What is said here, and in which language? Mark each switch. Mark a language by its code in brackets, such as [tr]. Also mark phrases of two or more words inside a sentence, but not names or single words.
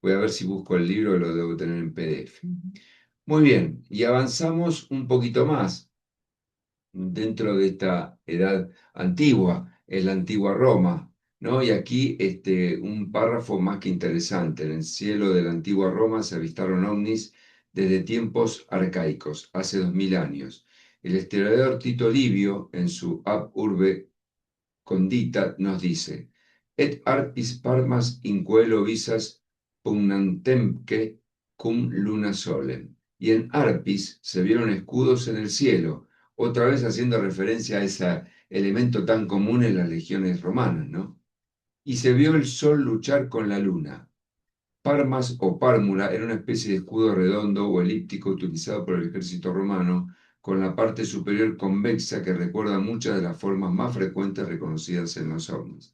[es] Voy a ver si busco el libro, lo debo tener en PDF. Muy bien, y avanzamos un poquito más dentro de esta edad antigua, en la antigua Roma, ¿no? Y aquí un párrafo más que interesante. En el cielo de la antigua Roma se avistaron ovnis desde tiempos arcaicos, hace 2000 años. El historiador Tito Livio, en su Ab Urbe Condita, nos dice: [la] Et arpis parmas in coelo visas pugnantem cum luna solem. [es] Y en Arpis se vieron escudos en el cielo, otra vez haciendo referencia a ese elemento tan común en las legiones romanas, ¿no? Y se vio el sol luchar con la luna. Parmas o pármula era una especie de escudo redondo o elíptico utilizado por el ejército romano, con la parte superior convexa que recuerda muchas de las formas más frecuentes reconocidas en los ovnis.